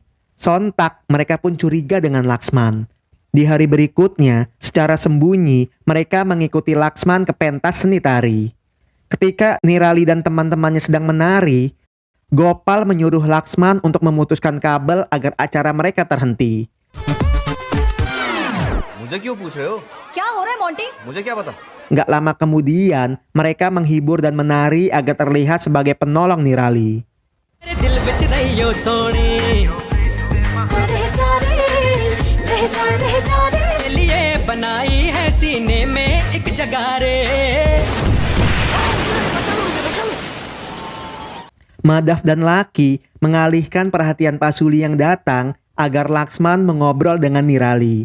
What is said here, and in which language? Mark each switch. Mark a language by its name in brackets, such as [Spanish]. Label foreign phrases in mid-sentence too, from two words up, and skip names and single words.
[Indonesian] Sontak mereka pun curiga dengan Laksman. Di hari berikutnya, secara sembunyi, mereka mengikuti Laksman ke pentas seni tari. Ketika Nirali dan teman-temannya sedang menari, Gopal menyuruh Laksman untuk memutuskan kabel agar acara mereka terhenti. [Hindi] मुझे क्यों पूछ रहे हो? क्या हो रहा है मोंटी? मुझे क्या पता? [Indonesian] Nggak lama kemudian, mereka menghibur dan menari agar terlihat sebagai penolong Nirali. Madhav dan Laki mengalihkan perhatian Pasuli yang datang agar Laksman mengobrol dengan Nirali.